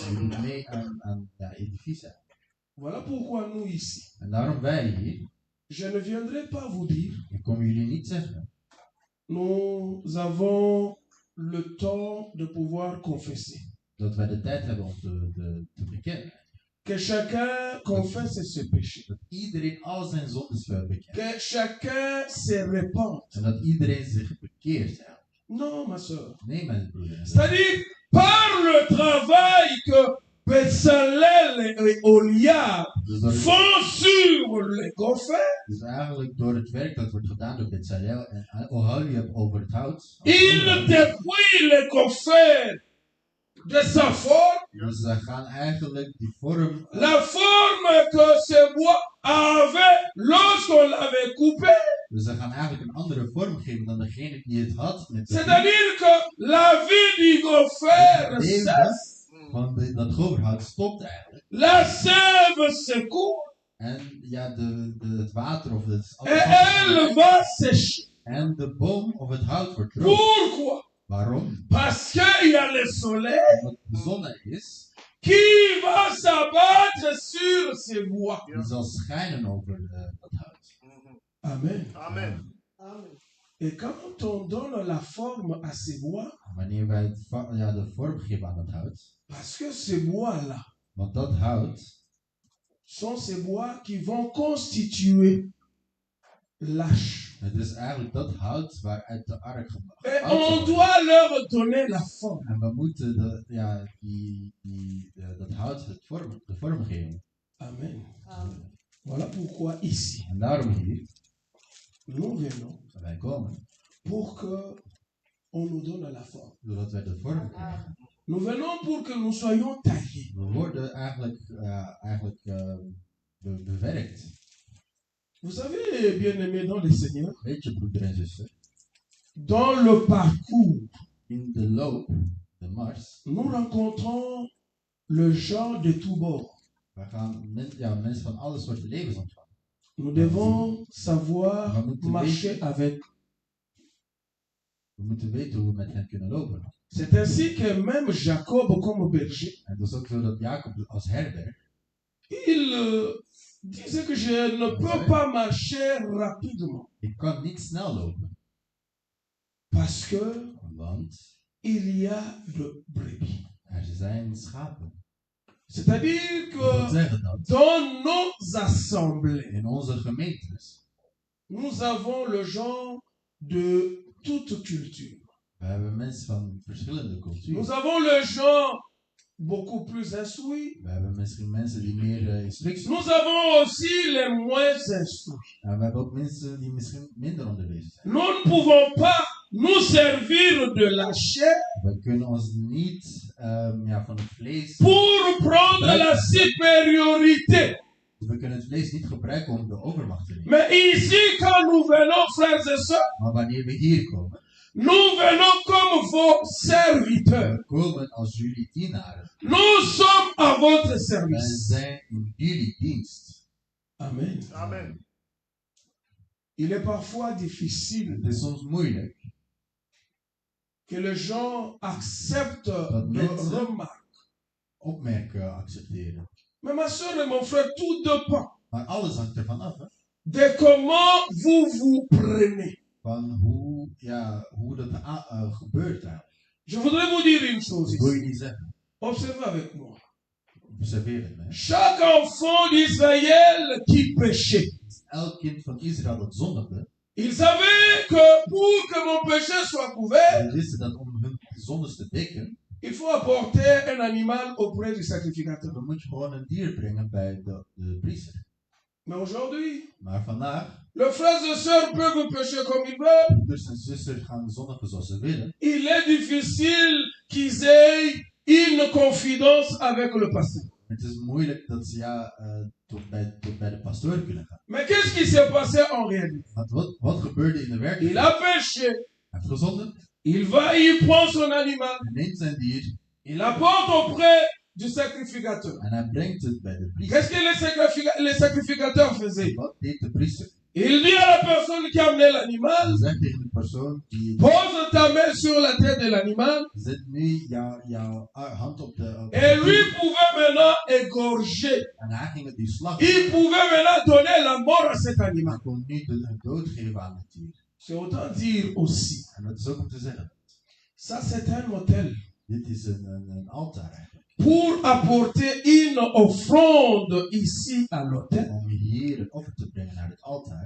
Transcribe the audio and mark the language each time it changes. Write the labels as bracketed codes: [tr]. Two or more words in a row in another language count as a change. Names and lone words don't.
[nl] Die doet mee aan edifice. [fr] Voilà pourquoi nous ici, [nl] En daarom wij hier. [fr] je ne viendrai pas vous dire, [nl] Ik kom jullie niet zeggen. [fr] nous avons le temps de pouvoir confesser. [nl] Dat wij de tijd hebben om te bekennen. [fr] Que chacun confesse ses péchés. [nl] Dat iedereen al zijn zondes wil bekennen. [fr] Que chacun se répande. [nl] En dat iedereen zich bekeert. [fr] Non, ma soeur. [nl] Nee, mijn broeder. [fr] C'est-à-dire, par le travail que Bezalel et Oliab font sur les gophers, [nl] Dus eigenlijk door het werk dat wordt gedaan door Bezalel en Oholiab over het hout. [fr] il dépouille les gophers de sa forme. [nl] Dus ze gaan eigenlijk die vorm. [fr] La forme que ce bois avait lorsqu'on l'avait coupé. [nl] Dus ze gaan eigenlijk een andere vorm geven dan degene die het had. [fr] C'est-à-dire que la vie du gopher cesse. [nl] Want dat goverhout stopt eigenlijk. [fr] La sève se coupe. [nl] En ja, het water of het. [fr] Et elle va sécher. [nl] En de boom of het hout wordt droog. [fr] Pourquoi? [nl] Waarom? [fr] Parce qu'il y a le soleil. [nl] Omdat de zon er is. [fr] Qui va s'abattre sur ces bois. [nl] Die zal schijnen over dat hout. [fr] Amen. [nl] Amen. [fr] Et quand on donne la forme à ces bois, [nl] Wanneer wij de vorm geven aan dat hout. [fr] parce que ces bois-là, [nl] Want dat hout [fr] sont ces bois qui vont constituer l'arche. [nl] het is eigenlijk dat hout waaruit de ark gemaakt [fr] Et on doit leur donner la forme. [nl] En we moeten dat hout de vorm geven. [fr] Amen. Voilà pourquoi ici, [nl] En daarom hier, [fr] nous venons [nl] wij komen, [fr] pour que on nous donne la forme. [nl] zodat wij de vorm krijgen. [fr] Nous venons pour que nous soyons taillés. [nl] We worden eigenlijk bewerkt. [fr] Vous savez, bien-aimés dans le Seigneur, [nl] Weet je, broeder en zuster, [fr] dans le parcours, [nl] in de loop, de mars, [fr] nous rencontrons le genre de tous bords. [nl] we gaan mensen van alle soorten levens ontvangen. [fr] Nous devons savoir marcher avec. [nl] We moeten weten hoe we met hen kunnen lopen. [fr] C'est ainsi que même Jacob, comme berger, [nl] En dat is ook zo dat Jacob als herder, [fr] il disait que je ne peux pas marcher rapidement [nl] Ik kan niet snel lopen, [fr] parce que [nl] want [fr] il y a de brebis. [nl] er zijn schapen. [fr] C'est-à-dire [nl] Dat wil [fr] que [nl] zeggen dat [fr] dans nos assemblées, [nl] in onze gemeentes, [fr] nous avons le genre de toute culture. [nl] we hebben mensen van verschillende culturen. [fr] Nous avons le genre beaucoup plus instruit. [nl] We hebben misschien mensen die meer instructies hebben. [fr] Nous avons aussi les moins instruits. [nl] En we hebben ook mensen die misschien minder onderwezen zijn. [fr] Nous ne pouvons pas nous servir de la chair [nl] We kunnen ons niet van het vlees. [fr] pour prendre la supériorité. [nl] We kunnen het vlees niet gebruiken om de overmacht te nemen. [fr] Mais ici, quand nous venons, frères et sœurs, [nl] Maar wanneer we hier komen, [fr] nous venons comme vos serviteurs. [nl] we komen als jullie dienaren. [fr] Nous sommes à votre [nl] Wij [fr] service. [nl] zijn in jullie dienst. [fr] Amen. [nl] Amen. [fr] Il est parfois difficile [nl] Het is soms moeilijk [fr] que les gens acceptent [nl] Dat de mensen- [fr] remarques. [nl] opmerken accepteren. [fr] Mais ma soeur et mon frère, tout dépend [nl] Maar alles hangt ervan af, hè? [fr] de comment vous vous prenez. [nl] Van hoe dat gebeurt eigenlijk. [fr] Je voudrais vous dire une chose [nl] Dat wil je [fr] ici. [nl] niet zeggen. [fr] Observez avec moi. [nl] Observeer het, hè? [fr] Chaque enfant d'Israël qui péchait, [nl] Elk kind van Israël dat zondigde, [fr] il savait que pour que mon péché soit couvert, [nl] ze wisten dat om hun zondes te dekken, [fr] il faut apporter un animal auprès du sacrificateur. [nl] dan moet je gewoon een dier brengen bij de priester. [fr] Mais aujourd'hui, [nl] Maar vandaag, [fr] les frères et sœurs peuvent pécher comme ils veulent. [nl] broeders en zusters gaan zondigen zoals ze willen. [fr] Il est difficile qu'ils aient une confidence avec le pasteur. [nl] Het is moeilijk dat ze tot bij de pastoor kunnen gaan. [fr] Mais qu'est-ce qui s'est passé en réalité? [nl] Want wat gebeurde in de [fr] Il [nl] werkelijkheid? [fr] a péché. [nl] Hij heeft gezondigd, [fr] Il va, il prend son animal. [nl] hij neemt zijn dier [fr] Il apporte auprès du sacrificateur. [nl] en hij brengt het bij de priester. [fr] Qu'est-ce que les sacrificateurs faisaient? [nl] Wat deed de priester? [fr] Il dit à la personne qui a amené [nl] Hij [fr] l'animal, [nl] zegt tegen de persoon die [fr] pose ta main sur la tête de l'animal. [nl] zet nu jouw hand op de [fr] Et lui pouvait maintenant égorger. [nl] en hij ging het die slag. [fr] Il pouvait maintenant donner la mort à cet [nl] Hij [fr] animal. [nl] kon nu de dood geven aan het dier. [fr] C'est autant dire aussi. [nl] En dat is ook om te zeggen. [fr] Ça, c'est un autel. [nl] Dit is een altaar eigenlijk. [fr] Pour apporter une offrande ici à l'autel, [nl] Om hier een offer te brengen naar het altaar,